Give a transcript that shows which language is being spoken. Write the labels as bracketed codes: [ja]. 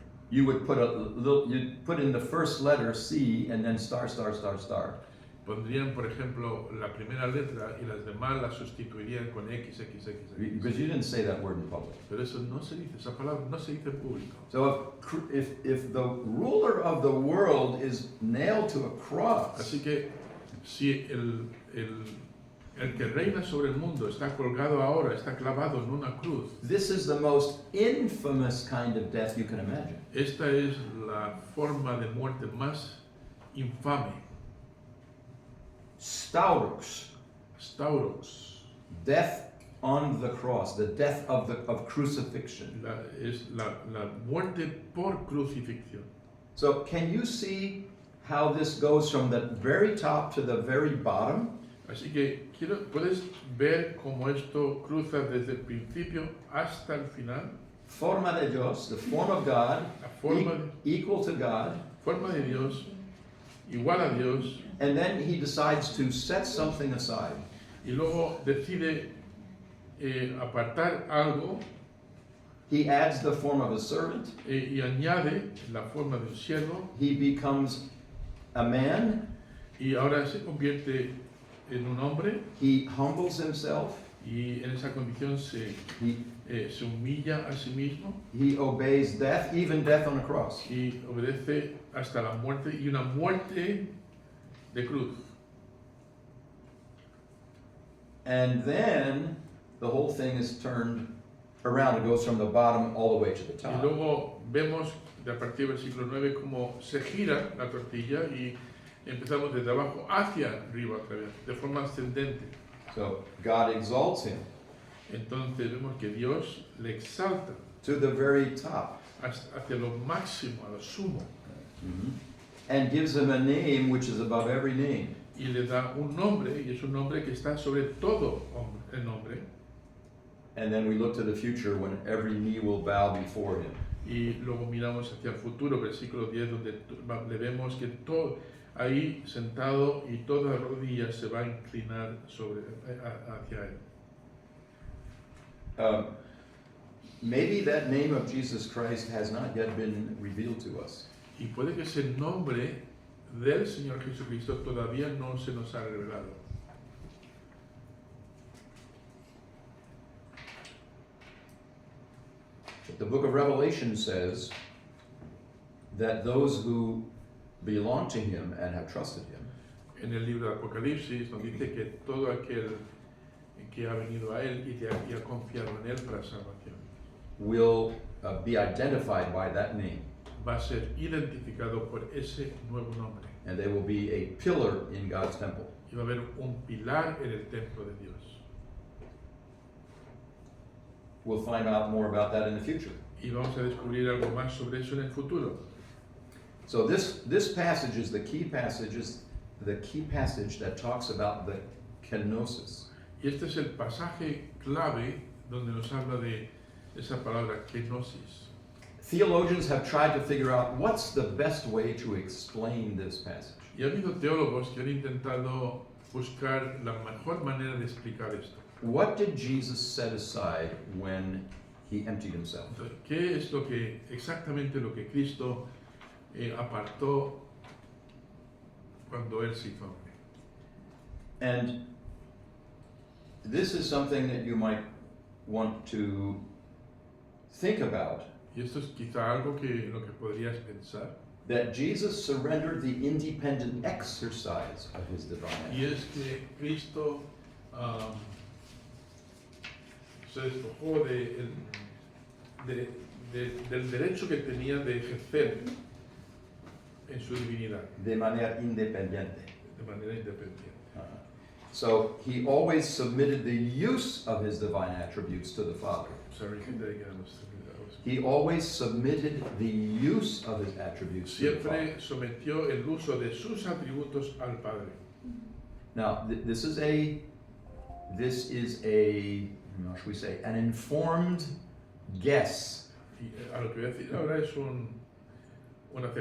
[en] You would put you'd put in the first letter C and then star, star, star, star. [es] Pondrían, por ejemplo, la primera letra y las demás las sustituirían con X, X, X, X. [en] Because you didn't say that word in public. [es] Pero eso no se dice, esa palabra no se dice en público. [en] So if the ruler of the world is nailed to a cross, [es] Así que si el que reina sobre el mundo está colgado ahora, está clavado en una cruz, [en] this is the most infamous kind of death you can imagine. [es] esta es la forma de muerte más infame. [en] Stauros, death on the cross, the death of crucifixion. [es] Es la muerte por crucifixión. [en] So can you see how this goes from the very top to the very bottom? [es] Así que puedes ver cómo esto cruza desde el principio hasta el final. Forma de Dios, [en] the form of God, [es] La forma, [en] equal to God, [es] forma de Dios, igual a Dios, [en] and then he decides to set something aside. [es] y luego decide apartar algo [en] He adds the form of a servant. [es] y añade la forma de un siervo, [en] He becomes a man. [es] y ahora se convierte en un hombre, [en] He humbles himself. [es] y en esa condición se humilla a sí mismo [en] He obeys death, even death on a cross. [es] y obedece hasta la muerte, y una muerte de cruz. [en] And then the whole thing is turned around. It goes from the bottom all the way to the [es] Y [en] top. [es] luego vemos de a partir del siglo IX cómo se gira la tortilla y empezamos desde abajo hacia arriba otra vez, de forma ascendente. [en] So God exalts him. [es] Entonces vemos que Dios le exalta [en] to the very top. [es] hacia lo máximo, a lo sumo, [en] And gives him a name which is above every name. [es] y le da un nombre, y es un nombre que está sobre todo el nombre. [en] And then we look to the future when every knee will bow before him. [es] Y luego miramos hacia el futuro, versículo 10, donde le vemos que todo ahí sentado y toda rodilla se va a inclinar hacia él. [en] Maybe that name of Jesus Christ has not yet been revealed to us. [es] Y puede que ese nombre del Señor Jesucristo todavía no se nos ha revelado. [en] The book of Revelation says that those who belong to him and have trusted him [es] En el libro de Apocalipsis nos dice que todo aquel que ha venido a él y ha confiado en él para salvación [en] will be identified by that name, [es] va a ser identificado por ese nuevo nombre. [en] and they will be a pillar in God's temple. [es] Y va a haber un pilar en el templo de Dios. [en] We'll find out more about that in the future. [es] Y vamos a descubrir algo más sobre eso en el futuro. [en] So this passage is the key passage that talks about the kenosis. [es] Y este es el pasaje clave donde nos habla de esa palabra kenosis. [en] Theologians have tried to figure out what's the best way to explain this passage. [es] Y ha habido teólogos que han intentado buscar la mejor manera de explicar esto. [en] What did Jesus set aside when he emptied himself? [es] Entonces, ¿qué es exactamente lo que Cristo apartó cuando él se hizo hombre? [en] And this is something that you might want to think about, [es] Y esto es quizá algo que lo que podrías pensar. [en] that Jesus surrendered the independent exercise of his divine [es] Y [en] nature. [es] es que Cristo se despojó del derecho que tenía de ejercer en su divinidad De manera independiente. de manera independiente. [en] So he always submitted the use of his divine attributes to the Father. Sorry, He always submitted the use of his attributes to the Father. [es] siempre sometió el uso de sus atributos al Padre. [en] Now, this is a, how should we say, an informed guess. [es] Y a lo que voy a decir ahora es una